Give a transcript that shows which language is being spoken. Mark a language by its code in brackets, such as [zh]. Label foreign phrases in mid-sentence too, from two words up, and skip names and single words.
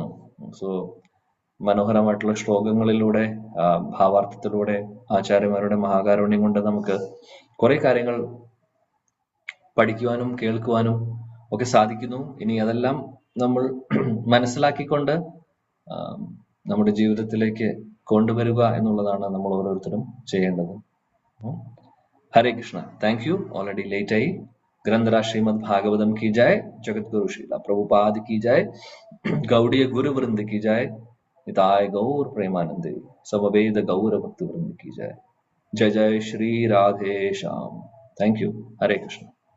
[ml] സോ മനോഹരമായിട്ടുള്ള ശ്ലോകങ്ങളിലൂടെ, ഭാവാർത്ഥത്തിലൂടെ, ആചാര്യന്മാരുടെ മഹാകാരുണ്യം കൊണ്ട് നമുക്ക് കുറെ കാര്യങ്ങൾ പഠിക്കുവാനും കേൾക്കുവാനും ഒക്കെ സാധിക്കുന്നു. ഇനി അതെല്ലാം നമ്മൾ മനസ്സിലാക്കിക്കൊണ്ട് നമ്മുടെ ജീവിതത്തിലേക്ക് കൊണ്ടുവരിക എന്നുള്ളതാണ് നമ്മൾ ഓരോരുത്തരും ചെയ്യേണ്ടത്. ഹരേ കൃഷ്ണ. [en] thank you. already late [ml] ആയി. [hi] ഗ്രന്ഥരാജ് ശ്രീമദ് ഭാഗവതം की जय, जगतगुरु श्रीला प्रभुपाद की जय, गौड़ीय गुरु वृंद की जय, निताय गौर प्रेमानंदे, समवेद गौर भक्त वृंद की जय. जय जय श्री राधे श्याम. [en] thank you. [hi] हरे कृष्ण.